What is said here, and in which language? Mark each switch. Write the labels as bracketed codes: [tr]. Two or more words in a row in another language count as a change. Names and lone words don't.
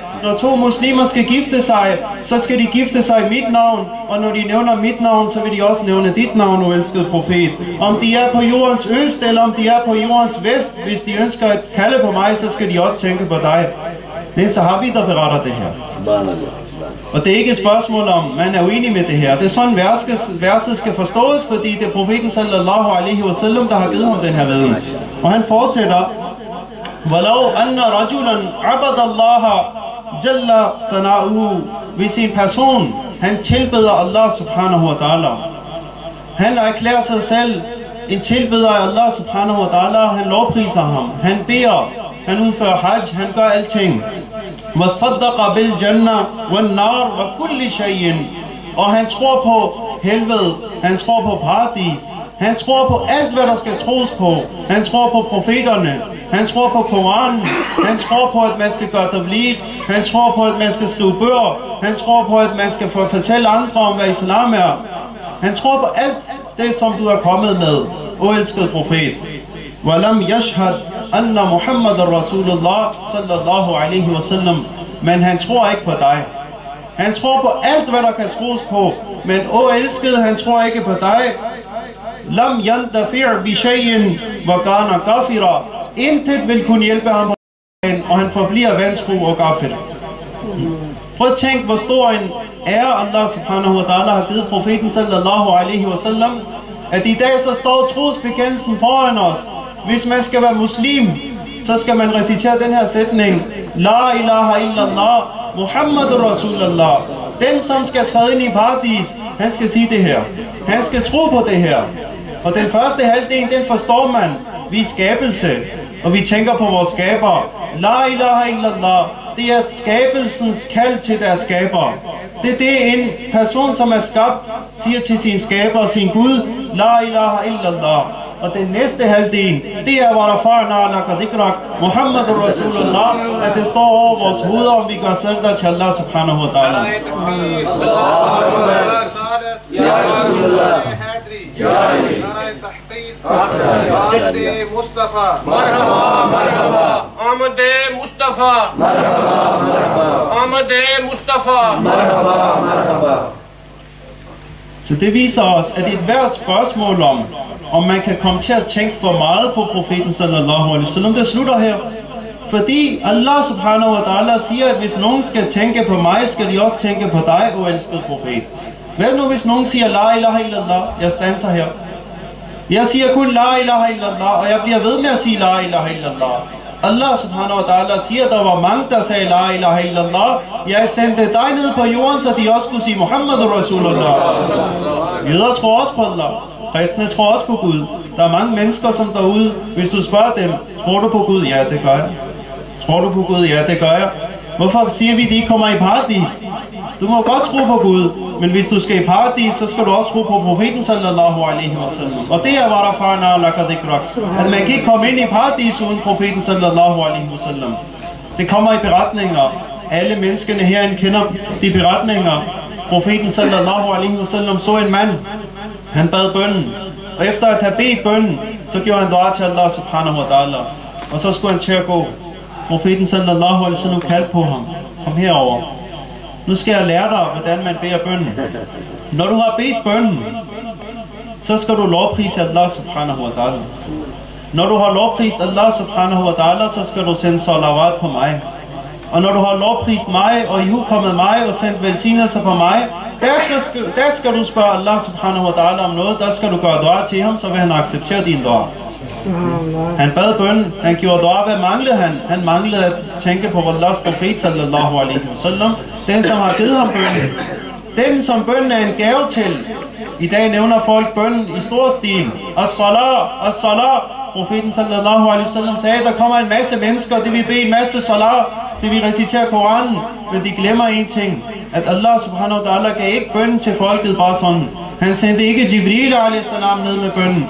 [da] Når to muslimer skal gifte sig, så skal de gifte sig i mit navn, og når de nævner mit navn, så vil de også nævne dit navn, o elskede profet. Om de er på jordens øst, eller om de er på jordens vest, hvis de ønsker at kalde på mig, så skal de også tænke på dig. Det er sahabi, der beretter det her. Og det er ikke et spørgsmål om, man er uenig med det her. Det er sådan, verset skal forstås, fordi det er profeten [ar] صلى الله عليه وسلم, [da] der har givet ham den her viden. Og han fortsætter: [ar] ولو أن رجلا عبد الله جل ثناؤه. [da] Hvis en person, han tilbeder Allah [ar] سبحانه وتعالى, [da] han erklærer sig selv en tilbeder af Allah [ar] سبحانه وتعالى, [da] han lovpriser ham, han beder han udfører hajj, han gør alting. [ar] وَصَدَّقَ بِالْجَنَّةِ وَالنَّارِ وَكُلِّ شَيْءٍ. [da] Og han tror på helvede, han tror på paradis, han tror på alt, hvad der skal tros på. Han tror på profeterne, han tror på Koranen, han tror på, at man skal gøre tabligh, han tror på, at man skal skrive bøger, han tror på, at man skal fortælle andre om, hvad islam er. Han tror på alt det, som du er kommet med, o elskede profet. [ar] وَلَمْ يَشْهَدْ أَنَّ مُحَمَّدَ رَسُولُ اللَّهِ صلى الله عليه وسلم. [da] Men han tror ikke på dig. Han tror på alt, hvad der kan tros på. Men o elskede, han tror ikke på dig. [ar] لم ينتفع بشيء وكان كافرا. [da] Intet vil kunne hjælpe ham, og han forbliver vantro og kafir. Prøv at tænk, hvor stor en ære Allah [ar] سبحانه وتعالى [da] har givet profeten [ar] صلى الله عليه وسلم, [da] at i dag så står trosbekendelsen foran os. Hvis man skal være muslim, så skal man recitere den her sætning: [ar] لا إله إلا الله، محمد رسول الله. [da] Den, som skal træde ind i paradis, han skal sige det her. Han skal tro på det her. Og den første halvdel, den forstår man. Vi er skabelse, og vi tænker på vores skaber. [ar] لا إله إلا الله, [da] det er skabelsens kald til deres skaber. Det er det, en person, som er skabt, siger til sin skaber og sin Gud. [ar] لا إله إلا الله. [da] Og den næste halvdel, det er, hvor der [ar] رفعنا لك ذكرك، محمد رسول الله, [da] at det står over vores hoveder, og vi gør sajda til Allah [ar] سبحانه وتعالى. يا رسول الله، يا علي، أحمد مصطفى، مرحبا، مرحبا, Ahmad Mustafa, مرحبا، مرحبا, Ahmad Mustafa, مرحبا، مرحبا. [da] Så det viser os, at et hvert spørgsmål om man kan komme til at tænke for meget på profeten [ar] صلى الله عليه وسلم, [da] det slutter her. Fordi Allah [ar] سبحانه وتعالى [da] siger, at hvis nogen skal tænke på mig, skal de også tænke på dig, o elskede profet. Hvad nu hvis nogen siger [ar] لا إله إلا الله? [da] Jeg standser her. Jeg siger kun [ar] لا إله إلا الله, [da] og jeg bliver ved med at sige [ar] لا إله إلا الله. [da] Allah [ar] سبحانه وتعالى [da] siger, at der var mange, der sagde [ar] لا إله إلا الله. [da] Jeg sendte dig ned på jorden, så de også kunne sige [ar] محمد رسول الله. [da] Jøder tror også på Allah. Kristne tror også på Gud. Der er mange mennesker, som derude, hvis du spørger dem, tror du på Gud? Ja, det gør jeg. Tror du på Gud? Ja, det gør jeg. Hvorfor siger vi, at de ikke kommer i paradis? Du må godt tro på Gud, men hvis du skal i paradis, så skal du også tro på profeten [ar] صلى الله عليه وسلم. [da] Og det er, hvad der [ar] رفعنا لك ذكرك. [da] At man kan ikke komme ind i paradis uden profeten [ar] صلى الله عليه وسلم. [da] Det kommer i beretninger. Alle menneskene herinde kender de beretninger. Profeten [ar] صلى الله عليه وسلم [da] så en mand. Han bad bønnen, og efter at have bedt bønnen, så gjorde han dua til Allah [ar] سبحانه وتعالى. [da] Og så skulle han til at gå. Profeten [ar] صلى الله عليه وسلم [da] kaldte på ham. Kom herover. Nu skal jeg lære dig, hvordan man beder bønnen. Når du har bedt bønnen, så skal du lovprise Allah [ar] سبحانه وتعالى. [da] Når du har lovprist Allah [ar] سبحانه وتعالى, [da] så skal du sende salawat på mig. Og når du har lovprist mig, og ihukommet mig, og sendt velsignelser på mig, der skal du spørge Allah [ar] سبحانه وتعالى [da] om noget. Der skal du gøre dua til ham, så vil han acceptere din dua. Han bad bønnen, han gjorde dua. Hvad manglede han? Han manglede at tænke på Allahs profet [ar] صلى الله عليه وسلم. [da] Den, som har givet ham bønnen. Den, som bønnen er en gave til. I dag nævner folk bønnen i stor stil. As-salah, as-salah. Profeten [ar] صلى الله عليه وسلم [da] sagde, at der kommer en masse mennesker, det vil bede en masse salah, det vil recitere Koranen, men de glemmer en ting, at Allah [ar] سبحانه وتعالى [da] gav ikke bønnen til folket bare sådan. Han sendte ikke Jibril [ar] عليه السلام [da] ned med bønnen.